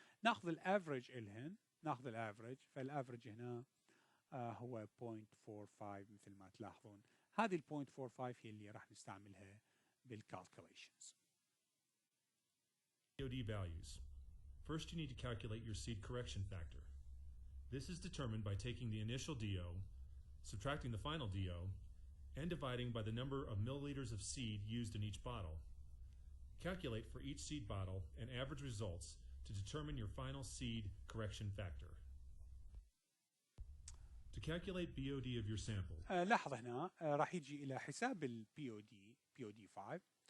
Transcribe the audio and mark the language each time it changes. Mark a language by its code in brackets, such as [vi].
[ar] ناخذ الافرج الهن، ناخذ الافرج، فالافرج هنا هو 0.45 مثل ما تلاحظون. هذه ال 0.45 هي اللي راح نستعملها بالcalculations. [en] BOD values. First, you need to calculate your seed correction factor. This is determined by taking the initial DO, subtracting the final DO, and dividing by the number of milliliters of seed used in each bottle. Calculate for each seed bottle and average results to determine your final seed correction factor. To calculate BOD of your sample. [ar] لاحظ هنا راح يجي إلى حساب ال BOD 5.